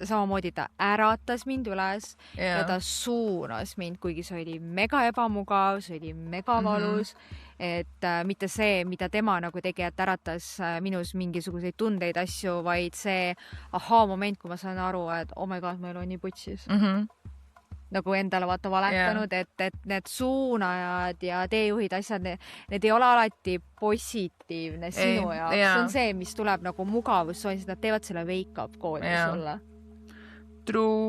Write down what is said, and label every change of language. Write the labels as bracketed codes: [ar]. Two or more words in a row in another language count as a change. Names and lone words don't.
[et] Samamoodi ta äratas mind üles ja ta suunas mind, kuigi see oli mega ebamugav, see oli mega valus, et mitte see, mida tema nagu tegi, et äratas minus mingisuguseid tundeid, asju, vaid see moment, kui ma saan aru, et [en] oh my god, [et] ma ei ole nii putsis. Nagu endale vaata valetanud, et need suunajad ja teejuhid, asjad, need ei ole alati positiivne sinu jaoks. See on see, mis tuleb nagu mugavus, nad teevad selle wake-up kooli sulle. [en] True.